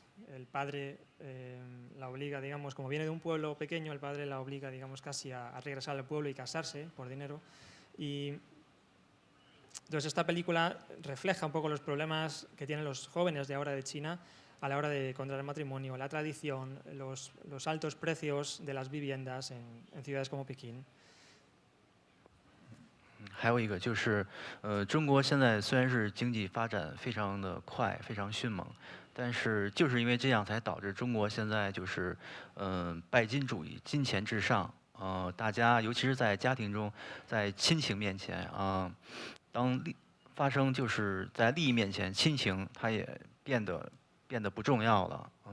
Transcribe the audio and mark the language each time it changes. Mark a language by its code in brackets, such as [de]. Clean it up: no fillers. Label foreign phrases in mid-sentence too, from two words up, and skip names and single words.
[es] El padre la obliga, digamos, como viene de un pueblo pequeño, el padre la obliga, digamos, casi a regresar al pueblo y casarse por dinero. Y entonces esta película refleja un poco los problemas que tienen los jóvenes de ahora de China a la hora de contraer matrimonio, la tradición, los altos precios de las viviendas en ciudades como Pekín. [zh] 还有一个就是，中国现在虽然是经济发展非常的快，非常迅猛，但是就是因为这样才导致中国现在就是，拜金主义，金钱至上，大家尤其是在家庭中，在亲情面前当发生就是在利益面前，亲情它也变得不重要了，